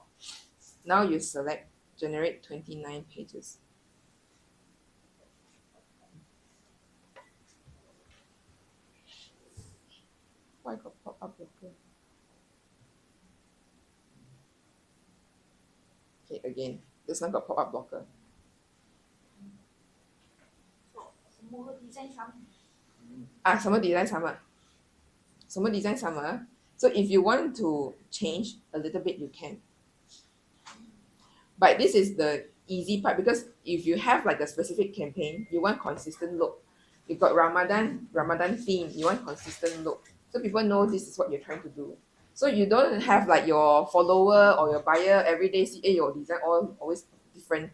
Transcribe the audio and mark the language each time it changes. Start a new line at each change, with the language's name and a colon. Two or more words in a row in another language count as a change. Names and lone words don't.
English: Now you select generate 29 pages. Why got pop-up blocker? Okay, again, this one got pop-up blocker. 什么 design sama? 什么 design sama? 什么 design sama? So if you want to change a little bit, you can. But this is the easy part, because if you have like a specific campaign, you want consistent look. You've got Ramadan theme, you want consistent look. So people know this is what you're trying to do. So you don't have like your follower or your buyer every day see, your design all always different.